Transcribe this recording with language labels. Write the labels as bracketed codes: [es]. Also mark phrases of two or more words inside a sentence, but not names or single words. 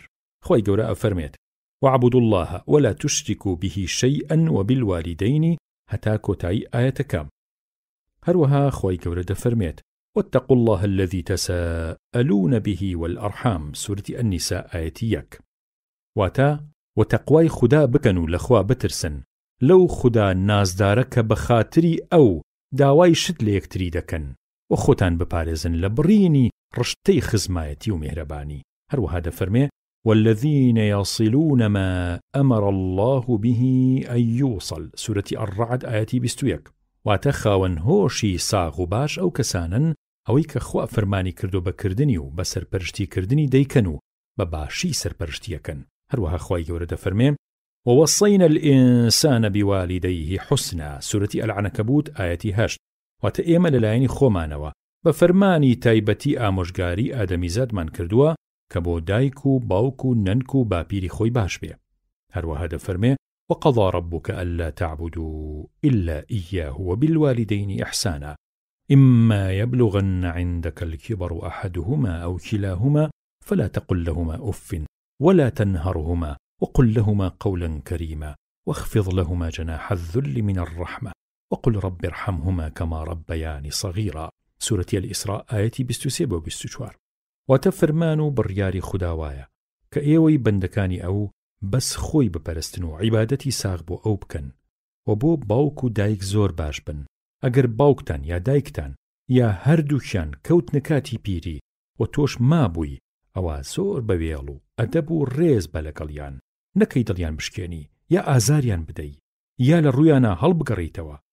[ckb] خۆی گەورە ئەفەرمێت [ar] وَاعْبُدُوا اللَّهَ وَلَا تُشْرِكُوا بِهِ شَيْئًا وَبِالْوَالِدَيْنِ [ckb] هەتا کۆتایی ئاەتەکەم. هەروەها خۆی گەورە دەفەرمێت [ar] واتقوا الله الذي تساءلون به والأرحام سورة النساء آية 1. [ckb] واتە وتەقوای خدا بکەن و لەخوا بترسن، لەو خدا نازدارە کە بە خاتری ئەو داوای شت لە یەکتری دەکەن و خۆتان بپارێزن لە بڕینی ڕشتەی خزمایەتی و میهرەبانی. هەروەها دەفەرمێ [ar] والذين يصلون ما أمر الله به أن يوصل سورة الرعد آية 21. [ckb] واتە خاوەن هۆشی ساغ و باش ئەو کەسانن ئەوەی کە خوا فەرمانی کردو بەکردنی و بە سەرپەرشتیکردنی دەیکەن و بە باشی سەرپەرشتیەکەن. هەروەها خوای گەورە دەفەرمێ [ar] ووصينا الإنسان بوالديه حسنا سورة العنكبوت آية 8. [ckb] واتە ئێمە لەلایەنی خۆمانەوە بە فەرمانی تایبەتی ئامۆژگاری ئادەمیزادمان کردووە کە بۆ دایک و باوک و نەنک و باپیری خۆی باش بێ. هەروەها دەفەرمێ [ar] وقضى ربك ألا تعبدوا إلا إياه وبالوالدين إحسانا إما يبلغن عندك الكبر أحدهما أو كلاهما فلا تقل لهما أف ولا تنهرهما وقل لهما قولا كريما واخفض لهما جناح الذل من الرحمة وقل رب ارحمهما كما ربياني صغيرا سورة الإسراء آية 23 و 24. [ckb] واتە فەرمان و بڕیاری خوداوایە کە ئێوەی بەندەکانی ئەو بەس خۆی بپەرستن و عیبادەتی ساغ بۆ ئەو بکەن و بۆ باوک و دایک زۆر باش بن. ئەگەر باوکتان یا دایکتان یا هەردووکیان کەوتنە کاتی پیری و تۆش مابووی ئەوە زۆر بەوێڵ و ئەدەب و ڕێز بە لەگەڵیان، نەکەی دڵیان بشکێنی یا ئازاریان بدەی یا لە ڕوویانە هەڵبگەڕیتەوە.